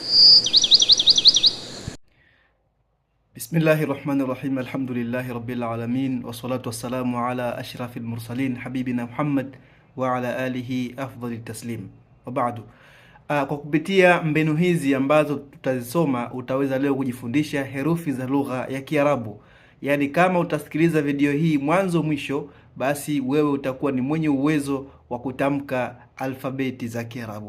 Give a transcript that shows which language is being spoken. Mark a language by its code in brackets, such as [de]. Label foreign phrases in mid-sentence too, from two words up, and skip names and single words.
[ar] بسم الله الرحمن الرحيم. الحمد لله رب العالمين والصلاة والسلام على أشرف المرسلين حبيبنا محمد وعلى آله أفضل التسليم وبعد. [sw] Kwa kupitia mbinu hizi ambazo tutazisoma, utaweza leo kujifundisha herufi za lugha ya Kiarabu. Yaani kama utasikiliza video hii mwanzo mwisho, basi wewe utakuwa ni mwenye uwezo wa kutamka alfabeti za Kiarabu.